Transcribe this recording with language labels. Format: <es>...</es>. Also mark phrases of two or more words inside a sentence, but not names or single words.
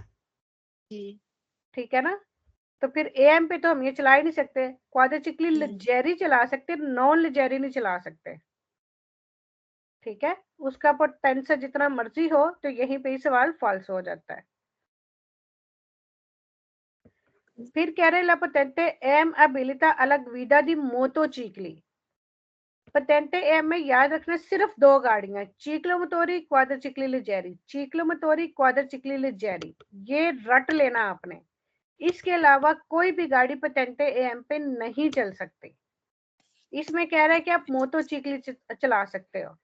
<hi>ठीक है ना, तो फिर एएम पे तो हम ये चला ही नहीं सकते,</hi> <it>quadricicli leggeri</it> <hi>चला सकते,</hi> <it>non leggeri</it> <hi>नहीं चला सकते। ठीक है, उसका पोटेंशियल जितना मर्जी हो, तो यहीं पे ही सवाल फॉल्स हो जाता है।</hi> <it>फिर कह रहे la patente M abilità alla guida di motocicli।</it> <hi>पेटेंटे एम में याद रखना सिर्फ 2 गाड़ियां,</hi> <it>ciclomotori quadricicli leggeri, ciclomotori quadricicli leggeri,</it> <hi>ये रट लेना आपने। इसके अलावा कोई भी गाड़ी पेटेंटे एम पे नहीं चल सकती। इसमें कह रहा है कि आप मोटोचिक्ली चला सकते हो।</hi>